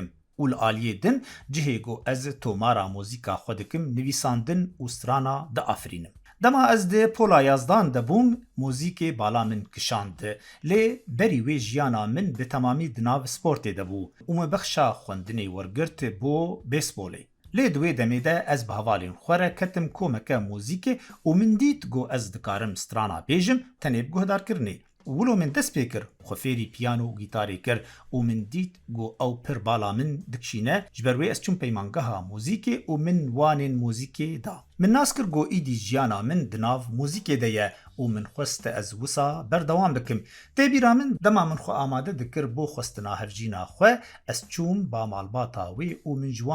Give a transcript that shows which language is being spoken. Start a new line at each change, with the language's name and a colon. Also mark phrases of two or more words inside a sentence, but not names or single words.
Kurdish: û li aliyê din cihê ku ez tomara mûzîka xwe dikim nivîsandin û strana diafirînim. Dema ez de pola yazdan debûm mûzîkê bala min kişand lê berî wê jiyana min bi temamî di nav sportê de bû û me bexşa xwendinê wergirt bo bêsbolê. لێ دوێ دەمێدە ئەس بە هەواڵێن خوارە کەتم کۆمەکە موزیکێ و من دیت گۆ ئەس دکارم سترانا بێژم تەنێ بگۆهدارکردنێ ولو من دەست پێ کرد خۆ فێری پیانۆ و گیتارێ کرد و من دیت گۆ ئەو پر بالا من دکشینە ji ber wê ez çûm peymangeha mûzîkê û min wanên mûzîkê da min nas kir got îdî jiyana min di nav mûzîkê de ye û min xweste ez wisa berdewam bikim têbîra min dema min xwe amade dikir bô xwestina hevjîna xwe ez çûm ba malbata wê û min ji wan